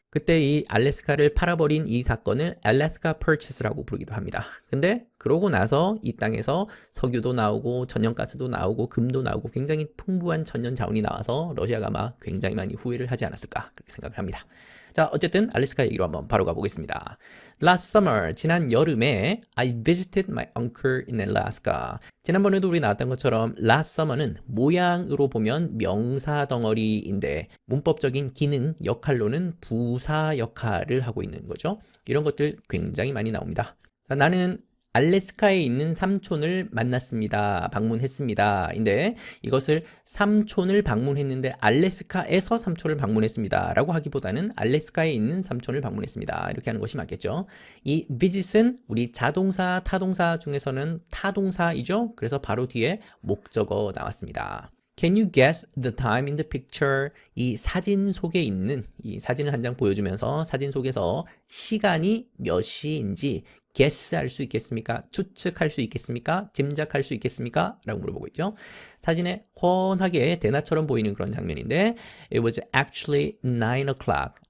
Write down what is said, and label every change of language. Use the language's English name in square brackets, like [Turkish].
[Korean] 그때 이 알래스카를 팔아버린 이 사건을 알래스카 퍼체스라고 부르기도 합니다. 근데 그러고 나서 이 땅에서 석유도 나오고 천연가스도 나오고 금도 나오고 굉장히 풍부한 천연 자원이 나와서 러시아가 아마 굉장히 많이 후회를 하지 않았을까 그렇게 생각을 합니다. 자, 어쨌든 알래스카 얘기로 한번 바로 가보겠습니다. [English] Last summer, [Korean] 지난 여름에 [English] I visited my uncle in Alaska. [Korean] 지난번에도 우리 나왔던 것처럼 last summer는 모양으로 보면 명사 덩어리인데 문법적인 기능, 역할로는 부사 역할을 하고 있는 거죠. 이런 것들 굉장히 많이 나옵니다. 자, 나는 알래스카에 있는 삼촌을 만났습니다. 방문했습니다. 인데 이것을 삼촌을 방문했는데 알래스카에서 삼촌을 방문했습니다. 라고 하기보다는 알래스카에 있는 삼촌을 방문했습니다. 이렇게 하는 것이 맞겠죠. 이 visit은 우리 자동사, 타동사 중에서는 타동사이죠. 그래서 바로 뒤에 목적어 나왔습니다. [English] Can you guess the time in the picture? [Korean] 이 사진 속에 있는 이 사진을 한 장 보여주면서 사진 속에서 시간이 몇 시인지 guess 할 수 있겠습니까? 추측할 수 있겠습니까? 짐작할 수 있겠습니까? 라고 물어보고 있죠. 사진에 훤하게 대낮처럼 보이는 그런 장면인데 [English] It was actually 9 o'clock.